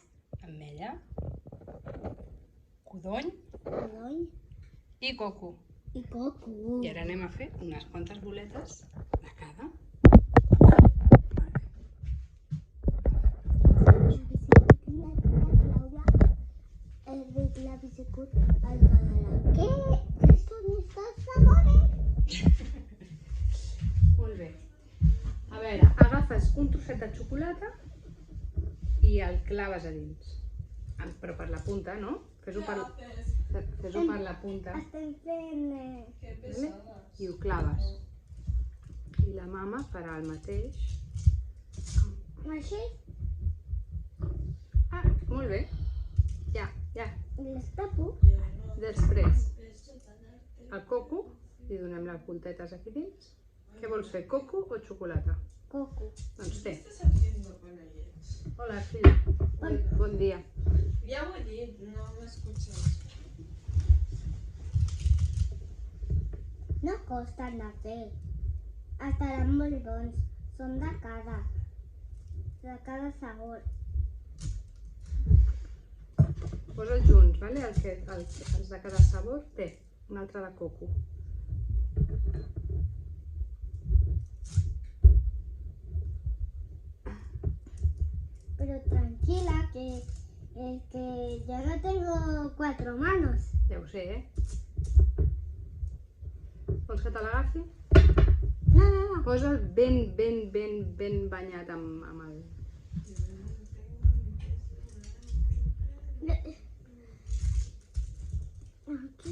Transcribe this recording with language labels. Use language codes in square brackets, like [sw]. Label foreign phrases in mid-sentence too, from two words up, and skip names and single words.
[ca] ametlla, codony i coco. i coco. I ara anem a fer unes quantes boletes de cada. La Visicut al Badalà. [es] ¿Qué? ¿Esto no está sabores? [ca] Molt bé. A veure, agafes un trosset de xocolata i el claves a dins. Però per la punta, no? Fes-ho per la punta. Estem fent... Vale? I ho claves. I la mama farà el mateix. Així, Ah, molt bé. Ja. les tapo. Després, el coco, li donem les voltetes aquí dins. Què vols fer, coco o xocolata? Coco. Doncs té. [es] ¿Qué estás haciendo con ellos? [ca] Hola, filla. Bon dia. Ya ho he dit, [es] no me escuchas. [ca] No costen de fer. Estaran molt bons. Són de cada sabor. Posa'ls junts, vale? Els de cada sabor té un altre de coco. [es] Pero tranquila, que yo no tengo 4 manos. [ca] Ja ho sé, Vols que te l'agafi? No. Posa'l ben banyat amb el... Aquí.